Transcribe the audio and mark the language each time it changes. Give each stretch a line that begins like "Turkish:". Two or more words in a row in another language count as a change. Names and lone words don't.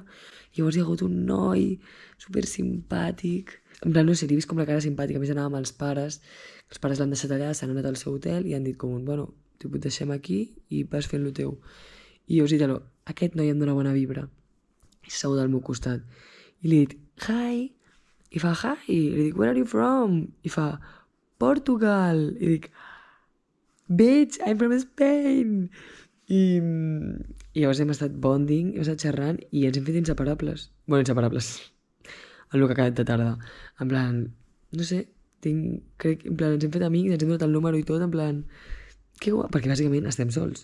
Catalan: Llavors hi ha hagut un noi super simpàtic, en plan, no sé, he vist com la cara simpàtica, a més anava amb els pares l'han deixat allà, s'han anat al seu hotel i han dit com, bueno, t'ho deixem aquí i vas fent lo teu. I llavors he dit, aquest noi em dona bona vibra. I s'ha segut al meu costat. I li he dit, hi, i fa, hi, i li dic,
English: where are you from?
Catalan: I fa, Portugal. I dic,
English: bitch, I'm from Spain.
Catalan: I llavors hem estat bonding, hem estat xerrant i ens hem fet inseparables. Bueno, inseparables. En el que ha quedat de tarda. En plan, no sé, crec, en plan, ens hem fet amics, ens hem donat el número i tot, en plan, que guai, perquè bàsicament estem sols.